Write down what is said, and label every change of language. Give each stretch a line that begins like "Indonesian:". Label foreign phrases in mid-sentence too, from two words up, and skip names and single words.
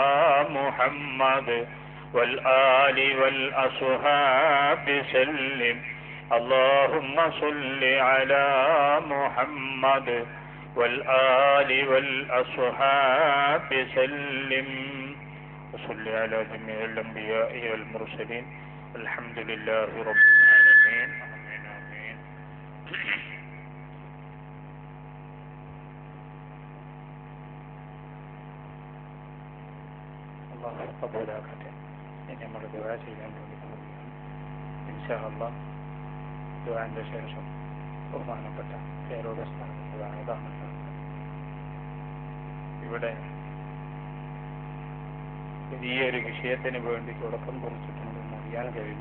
Arabic: محمد والآل والأصحاب سلم اللهم صل على محمد والآل والأصحاب سلم وصل على جميع الأنبياء والمرسلين الحمد لله رب العالمين آمين آمين
Malayalam: الله قبولاക്കട്ടെ ഇനി നമ്മൾ ദുആ ചെയ്യാൻ തുടങ്ങുകയാണ്
Arabic: إن شاء الله
Malayalam: ദുആന്റെ ശേഷം ബഹുമാനപ്പെട്ട പേരോട് സ്ഥാനത്താണ് ഇവിടെ വലിയൊരു വിഷയത്തിന് വേണ്ടി തുടക്കം കുറിച്ചിട്ടുണ്ടെന്ന് അറിയാൻ കഴിയുന്നു.